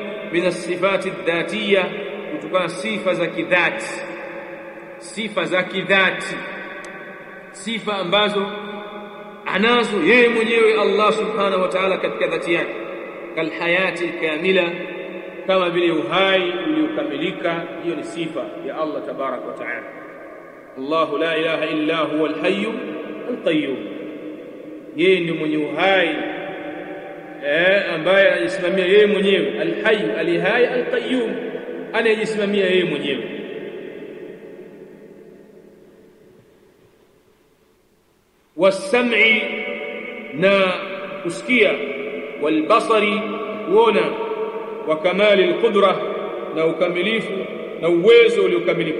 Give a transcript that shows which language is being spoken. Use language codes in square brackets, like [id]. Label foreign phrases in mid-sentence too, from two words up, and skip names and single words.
[ar] من الصفات الذاتية, [sw] kutokana sifa za kidhati, sifa za kidhati, sifa ambazo anazo yeye mwenyewe Allah [ar] سبحانه وتعالى [sw] katika dhati yake. [ar] كالحياة الكاملة, [sw] kama vile uhai uliokamilika. Hiyo ni sifa ya Allah [ar] تبارك وتعالى. الله لا إله إلا هو الحي القيوم, [sw] yeye ndiye mwenye uhai ambaye anajisimamia yeye mwenyewe. [ar] الحي الحي القيوم, [sw] anajisimamia yeye mwenyewe. Was-sam'i, na kusikia. Wal-basari, kuona. [ar] وكمال القدرة, [sw] na ukamilifu na uwezo uliokamilika.